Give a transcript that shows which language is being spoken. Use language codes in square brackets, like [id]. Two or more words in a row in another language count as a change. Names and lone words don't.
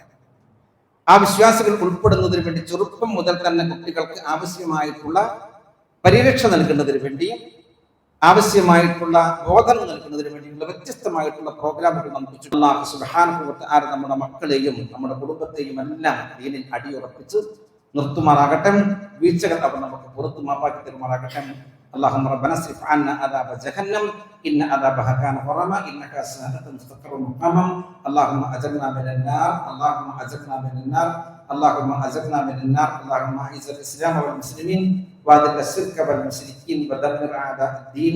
[ml] ആ വിശ്വാസികൾ ഉൾപ്പെടുന്നതിന് വേണ്ടി ചെറുപ്പം മുതൽ തന്നെ കുട്ടികൾക്ക് ആവശ്യമായിട്ടുള്ള പരിരക്ഷ നൽകുന്നതിന് വേണ്ടി, ആവശ്യമായിട്ടുള്ള ബോധനം നൽകുന്നതിന് വേണ്ടിയുള്ള വ്യത്യസ്തമായിട്ടുള്ള പ്രോഗ്രാമുകൾ നമുക്ക് [ar] الله سبحانه وتعالى [ml] നമ്മുടെ മക്കളെയും നമ്മുടെ കുടുംബത്തെയും എല്ലാം ദീനിൽ അടിയുറപ്പിച്ച് നിർത്തുമാറാകട്ടെ. വീഴ്ചകൾ അവർ നമുക്ക് പുറത്തു മാപ്പാക്കി തരുമാറാകട്ടെ. [ar] اللهم ربنا اصرف عنا عذاب جهنم إن عذابها كان غراما إنها ساءت مستقرا مقاما. اللهم أجرنا من النار، اللهم أجرنا من النار، اللهم أجرنا من النار. اللهم أعز الإسلام والمسلمين وأذل الشرك والمشركين ودمر أعداء الدين.